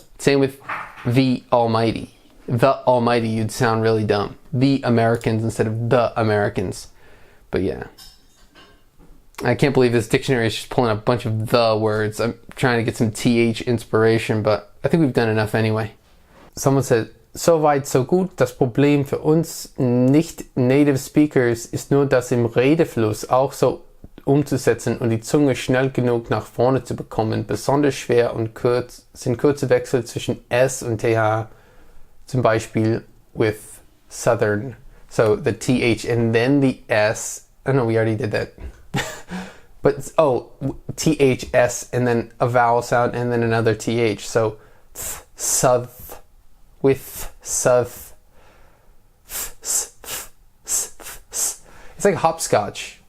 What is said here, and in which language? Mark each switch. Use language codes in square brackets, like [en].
[en] Same with the Almighty. The Almighty, you'd sound really dumb. The Americans instead of the Americans. But yeah. I can't believe this dictionary is just pulling a bunch of the words. I'm trying to get some TH inspiration, but I think we've done enough anyway. Someone said, [de] so weit, so gut. Das Problem für uns nicht-native speakers ist nur, das im Redefluss auch so umzusetzen und die Zunge schnell genug nach vorne zu bekommen. Besonders schwer und sind kurze Wechsel zwischen S und TH, zum Beispiel [en] with Southern. So the TH and then the S. Oh no, we already did that. But THS and then a vowel sound and then another TH. So south with south. It's like hopscotch.